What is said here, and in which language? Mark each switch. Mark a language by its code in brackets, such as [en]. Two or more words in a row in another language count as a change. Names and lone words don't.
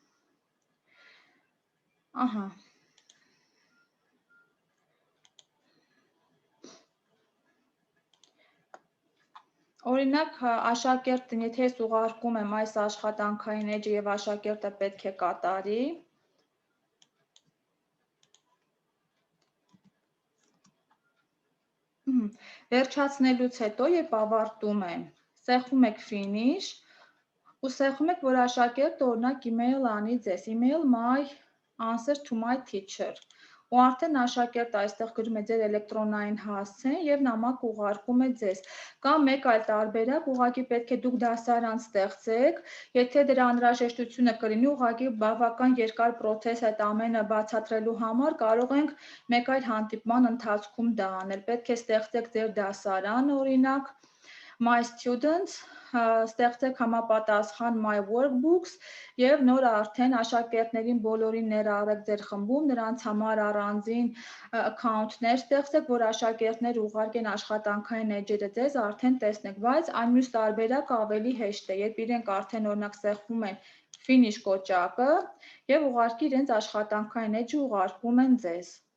[hy] Ահա։ Օրինակ աշակերտին, եթե ես ուղարկում եմ այս աշխատանքային էջը եւ աշակերտը պետք է կատարի, վերջացնելուց հետո, երբ ավարտում եմ, սեղմում եք finish ու սեղմում եք, որ աշակերտը օրինակ email անի ձեզ, [en] email my answer to my teacher։ [hy] Ու արդեն աշակերտը այստեղ գրում է ձեր էլեկտրոնային հասցեն եւ նամակ ուղարկում է ձեզ։ Կամ մեկ այլ տարբերակ, ուղղակի պետք է դուք դասարան ստեղծեք, եթե դրա անհրաժեշտությունը կլինի, ուղղակի բավական երկար process այդ ամենը բացատրելու համար կարող ենք մեկ այլ հանդիպման ընթացքում դա անել։ Պետք է ստեղծեք ձեր դասարան, օրինակ [en] my students, [hy] ստեղծեք համապատասխան [en] my workbooks [hy] եւ նոր արդեն աշակերտներին բոլորին ներառեք ձեր խմբում, նրանց համար առանձին account-ներ ստեղծեք, որ աշակերտներ ուղարկեն աշխատանքային էջերը ձեզ արդեն տեսնեք, բայց այն մյուս տարբերակը ավելի հեշտ է, երբ իրենք արդեն օրինակ ստեղծում են finish կոճակը եւ ուղարկի իրենց աշխատանքային էջը ուղարկում են ձեզ։